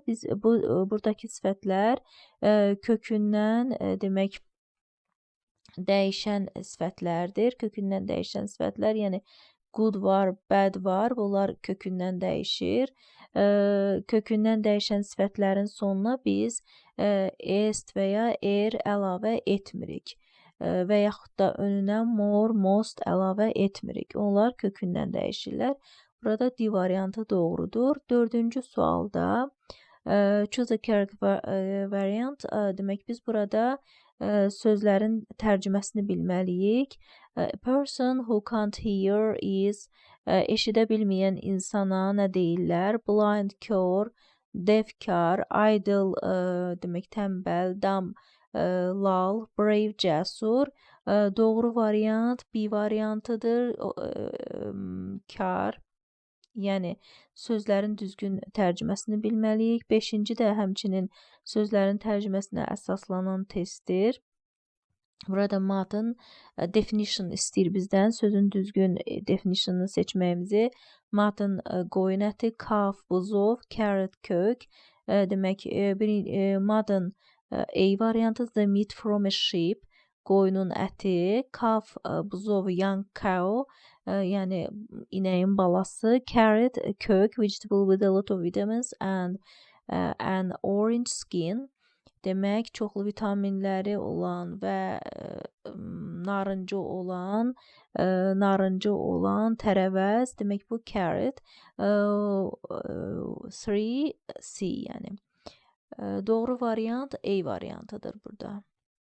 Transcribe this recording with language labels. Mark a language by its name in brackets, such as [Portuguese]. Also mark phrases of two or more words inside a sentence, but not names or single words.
[Azerbaijani] Biz buradakı sifətlər kökündən demək dəyişən sifətlərdir. Kökündən dəyişən sifətlər, yəni good var, bad var. Bunlar kökündən dəyişir. Kökündən dəyişən sifətlərin sonuna biz est və ya əlavə etmirik. Və yaxud da önünə [English] more, most [Azerbaijani] əlavə etmirik. Onlar kökündən dəyişirlər. Burada D variantı doğrudur. Dördüncü sualda [English] choose a correct variant. [Azerbaijani] Demək, biz burada sözlərin tərcüməsini bilməliyik. [English] A person who can't hear is, [Azerbaijani] eşidə bilməyən insana nə deyirlər? Blind, kör, Defkar, idle demək tənbəl, dumb lal, brave cəsur. Doğru variant B variantıdır. Kar. Yəni sözlərin düzgün tərcüməsini bilməliyik. 5-ci də həmçinin sözlərin tərcüməsinə əsaslanan testdir. Burada matın definition istəyir bizdən. Sözün düzgün definitionını seçməyimizi. Matın qoyun əti, calf, buzov, carrot, kök. Demək, matın A variantı [English] the meat from a sheep. [Azerbaijani] Qoyunun əti, [English] calf, buzov, young cow, [Azerbaijani] yəni inəyin balası, carrot, kök, [English] vegetable with a lot of vitamins and an orange skin. [Azerbaijani] Demək, çoxlu vitaminləri olan və narıncı olan tərəvəz, demək bu carrot. 3C yəni. Doğru variant A variantıdır burada.